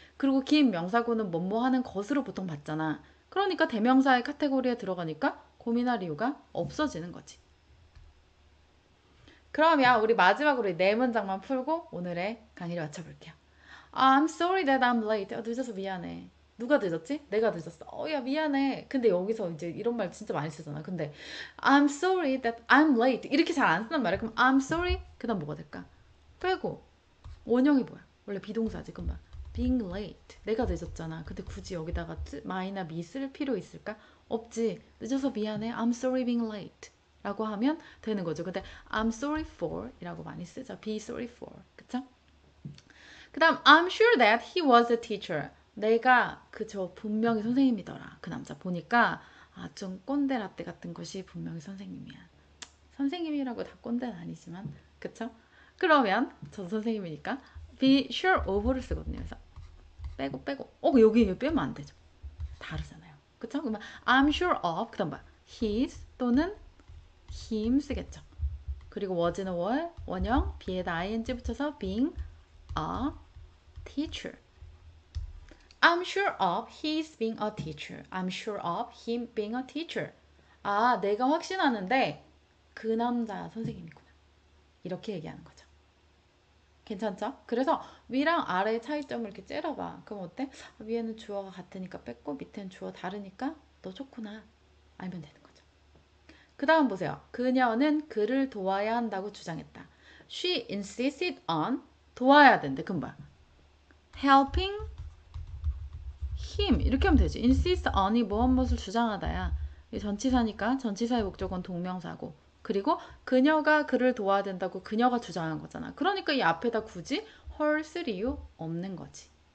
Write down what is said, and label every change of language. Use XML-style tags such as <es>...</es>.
<ko>그리고 긴 명사구는 뭐뭐 하는 것으로 보통 봤잖아. 그러니까 대명사의 카테고리에 들어가니까 고민할 이유가 없어지는 거지. 그러면 우리 마지막으로 네 문장만 풀고 오늘의 강의를 마쳐볼게요.</ko> <en>I'm sorry that I'm late.</en> <ko>늦어서 미안해. 누가 늦었지? 내가 늦었어. 야, 미안해. 근데 여기서 이제 이런 말 진짜 많이 쓰잖아. 근데</ko> <en>I'm sorry that I'm late.</en> <ko>이렇게 잘 안 쓰는 말이야. 그럼</ko> <en>I'm sorry.</en> <ko>그다음 뭐가 될까? 빼고 원형이 뭐야? 원래 비동사지. 그럼</ko> <en>being late.</en> <ko>내가 늦었잖아. 근데 굳이 여기다가 my나 me 쓸 필요 있을까? 없지. 늦어서 미안해.</ko> <en>I'm sorry being late.</en> <ko>라고 하면 되는 거죠. 근데</ko> <en>I'm sorry for</en> <ko>이라고 많이 쓰죠.</ko> <en>be sorry for.</en> <ko>그쵸? 그 다음</ko> <en>I'm sure that he was a teacher.</en> <ko>내가 그저 분명히 선생님이더라. 그 남자 보니까 좀 꼰대 라떼 같은 것이 분명히 선생님이야. 선생님이라고 다 꼰대는 아니지만 그쵸? 그러면 저도 선생님이니까</ko> <en>be sure of</en> <ko>를 쓰거든요. 그래서 빼고 여기 빼면 안 되죠. 다르잖아요. 그쵸? 그러면</ko> <en>I'm sure of</en> <ko>그 다음 his 또는 him 쓰겠죠. 그리고 was는 원형 be에다 ing 붙여서</ko> <en>being a teacher. I'm sure of his being a teacher. I'm sure of him being a teacher.</en> <ko>내가 확신하는데 그 남자 선생님이구나. 이렇게 얘기하는 거죠. 괜찮죠? 그래서 위랑 아래의 차이점을 이렇게 째려봐. 그럼 어때? 위에는 주어가 같으니까 뺐고 밑에는 주어 다르니까 너 좋구나. 알면 되는 거죠. 그 다음 보세요. 그녀는 그를 도와야 한다고 주장했다.</ko> <en>She insisted on</en> <ko>도와야 된대. 그럼 뭐야?</ko> <en>helping him</en> <ko>이렇게 하면 되지.</ko> <en>insist on</en> <ko>이 무엇을 주장하다야. 이 전치사니까 전치사의 목적은 동명사고 그리고 그녀가 그를 도와야 된다고 그녀가 주장한 거잖아. 그러니까 이 앞에다 굳이 her 쓸 이유 없는 거지.</ko>